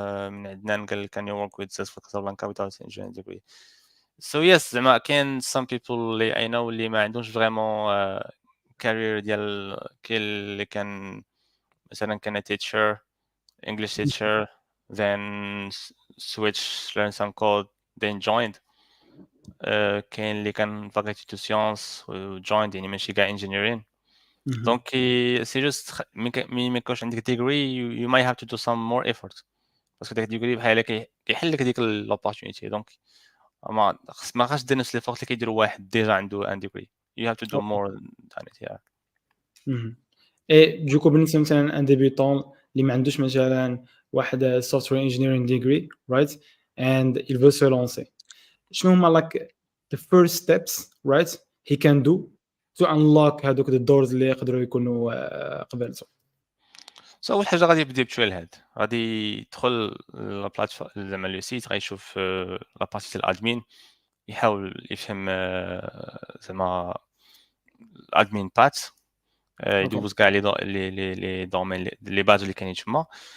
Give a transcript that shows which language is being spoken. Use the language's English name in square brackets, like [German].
[Arabic] من عدنان قال [English] can you work with this for Casablanca without engineering degree so yes [Arabic] زعما كاين [English] some people اللي I know [Arabic] اللي ما عندهمش فريمون [English] career [Arabic] ديال كاين اللي كان مثلا كان [English] teacher English teacher then switch learn some code then joined [Arabic] كاين اللي كان [English] faculty to science joined [Arabic] يعني ماشي كاع [English] engineering مهم. [Arabic] دونك سي جوست ملي ما يكونش عندك degree [English] you might have to do some more effort [Arabic] باسكو داك الديجري بحال كيحل لك ديك لوبورتونيتي دونك ما خاصش دير نفس ليفورت اللي كيديروا واحد ديجا عنده ان degree [English] you have to do okay more than it yeah. مهم. [French] et du coup [Arabic] بالنسبة مثلا [French] un débutant [Arabic] اللي ما عندوش مثلا واحد [English] software engineering degree right and [French] il veut se lancer [Arabic] شنو هما [English] like the first steps right he can do to unlock هذوك the doors [Arabic] اللي يقدروا يكونوا قبالته سو اول حاجه غادي يبدا بشويه الهاد غادي يدخل لابلاتفورم زعما لو سيت غيشوف لا بارتي تاع الادمين يحاول يفهم زعما الادمين بات [English] okay [Arabic] يدوز كاع لي دومين لي باج اللي كاينين تما